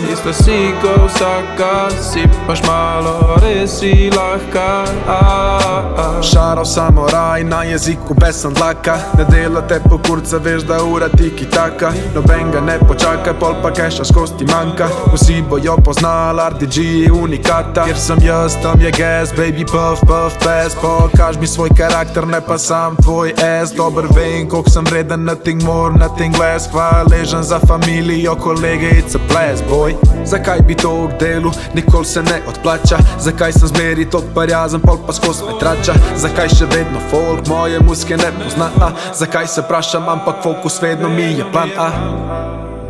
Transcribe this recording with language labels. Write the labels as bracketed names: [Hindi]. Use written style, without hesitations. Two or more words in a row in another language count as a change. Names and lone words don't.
[Slovenian] Isto si ko vsaka, sipaš malo, res si lahka. Šarov samoraj, na jeziku besen dlaka. Ne delate po kurca, veš da ura tiki taka. Noben ga ne počaka, pol pa keša skoz ti manjka. Vsi bojo poznal RDG unikata. Kjer sem jaz, tam je gas, [English] baby puff, puff, pass. [Slovenian] Pokaž mi svoj karakter, ne pa sam tvoj ass. Dober vem, koliko sem vreden, [English] nothing more, nothing less. [Slovenian] Hvaležen za familijo, kolege, [English] it's a blast, boy. [Slovenian] Zakaj bi to k delu, nikoli se ne odplača? Zakaj sem zmeri tok parjazen, pol pa skos me trača? Zakaj še vedno folk moje muske ne pozna? Zakaj se prašam, ampak fokus vedno mi je plan?